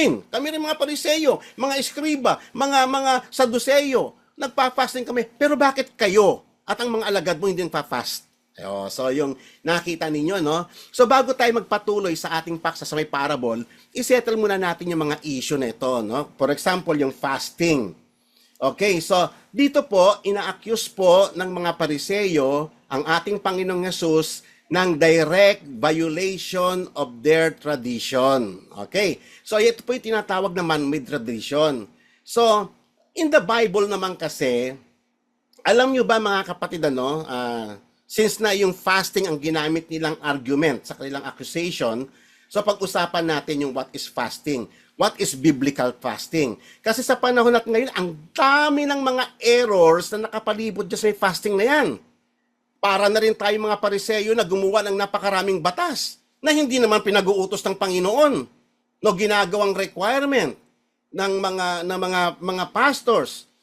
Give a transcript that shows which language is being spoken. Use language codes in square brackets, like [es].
[tl] Kami rin mga Pariseyo, mga eskriba, mga Saduseyo, nagpa-fasting kami. Pero bakit kayo at ang mga alagad mo hindi nagpa-fast? So yung nakita ninyo, no? So bago tayo magpatuloy sa ating paksa sa may parable, isettle muna natin yung mga issue na ito, no? For example, yung fasting. Okay, so dito po, ina-accuse po ng mga Pariseyo ang ating Panginoong Hesus ng [en] direct violation of their tradition. [tl] Okay, so ito po yung tinatawag na man-made tradition. So, in the Bible naman kasi, alam nyo ba mga kapatid, since na yung fasting ang ginamit nilang argument sa kanilang accusation, so pag-usapan natin yung [en] what is fasting. What is biblical fasting? [tl] Kasi sa panahon natin ngayon, ang dami ng mga errors na nakapalibot dyan sa fasting na yan. Para na rin tayo mga Pariseyo na gumawa ng napakaraming batas na hindi naman pinag-uutos ng Panginoon. No, ginagawang requirement ng mga pastors.